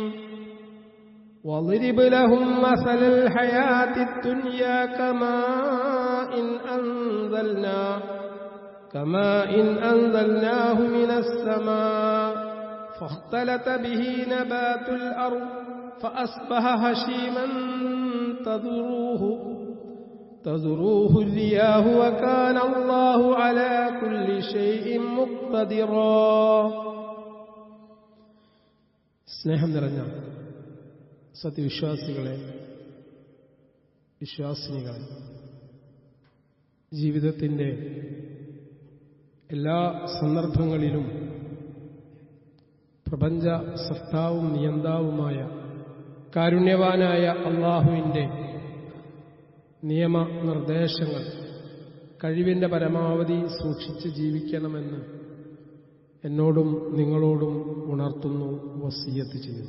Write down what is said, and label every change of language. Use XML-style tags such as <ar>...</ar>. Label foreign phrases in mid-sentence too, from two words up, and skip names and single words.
<ar>واضرب لهم مثل الحياة الدنيا كماء إن أنزلناه من السماء فاختلط به نبات الأرض فأصبح هشيما تذروه الرياح وكان الله على كل شيء مقتدرا.</ar> <ml>സ്നേഹം നിറഞ്ഞ സത്യവിശ്വാസികളെ, വിശ്വാസിനികളെ, ജീവിതത്തിൻ്റെ എല്ലാ സന്ദർഭങ്ങളിലും പ്രപഞ്ച സൃഷ്ടാവും നിയന്താവുമായ കാരുണ്യവാനായ അല്ലാഹുവിൻ്റെ നിയമനിർദ്ദേശങ്ങൾ കഴിവിൻ്റെ പരമാവധി സൂക്ഷിച്ച് ജീവിക്കണമെന്ന് എന്നോടും നിങ്ങളോടും ഉണർത്തുന്നു, വസിയ്യത്ത് ചെയ്യുന്നു.</ml>